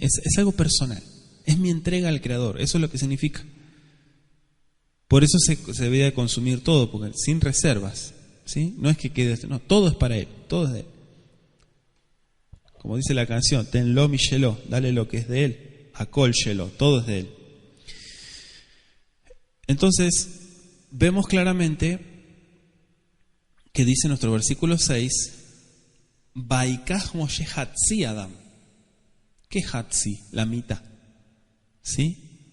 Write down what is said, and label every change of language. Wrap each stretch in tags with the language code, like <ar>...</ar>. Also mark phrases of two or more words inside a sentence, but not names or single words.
<es>Es algo personal, es mi entrega al Creador, eso es lo que significa. Por eso se debe de consumir todo, porque sin reservas, ¿sí? No es que quede, no, todo es para Él, todo es de Él. Como dice la canción,</es> <he>תן לו משלו,</he> <es>dale lo que es de Él,</es> <he>הכל שלו,</he> <es>todo es de Él. Entonces, vemos claramente que dice nuestro versículo 6,</es> <he>ויקח משה חצי הדם.</he> <es>¿Qué Hatzi? La mitad. ¿Sí?</es>